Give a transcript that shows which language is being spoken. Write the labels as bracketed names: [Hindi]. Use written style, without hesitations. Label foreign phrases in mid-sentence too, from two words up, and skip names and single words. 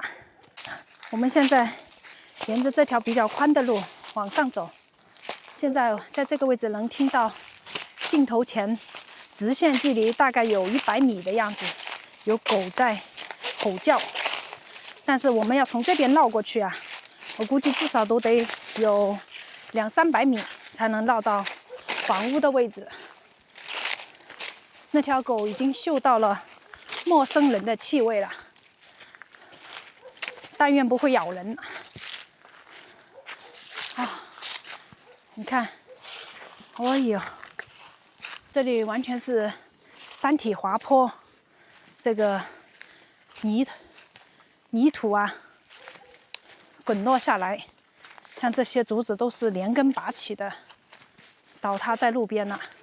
[Chinese] 我們現在沿着這條比較寬的路往上走，現在在這個位置能聽到鏡頭前直線距離大概有100米的樣子，有狗在吼叫。但是我們要從這邊繞過去啊，我估計至少都得有200-300米才能繞到房屋的位置。那條狗已經嗅到了陌生人的气味了，但愿不会咬人。啊，你看，哎呦，這裡完全是山體滑坡，這個泥土啊滾落下來，像這些竹子都是连根拔起的，倒塌在路邊了。